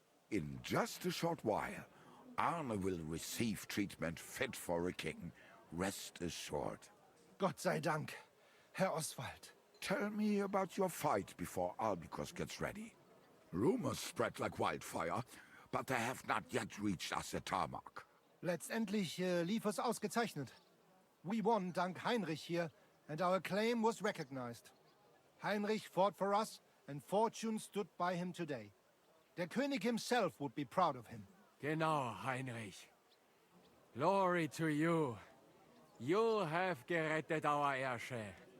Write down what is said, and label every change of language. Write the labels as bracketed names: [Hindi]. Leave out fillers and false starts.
[English] In just a short while, Arne will receive treatment fit for a king. Rest assured. [German] Gott sei Dank, Herr Oswald. [English] Tell me about your fight before Albicus gets ready. Rumors spread like wildfire, but they have not yet reached us at Tarmac. [German] Letztendlich lief es ausgezeichnet. [English] We won dank Heinrich hier, and our claim was recognized. Heinrich fought for us, and fortune stood by him today. [German] Der König [English] himself would be proud of him. Genau, Heinrich. Glory to you. You have [German] gerettet [English] our Herrscher.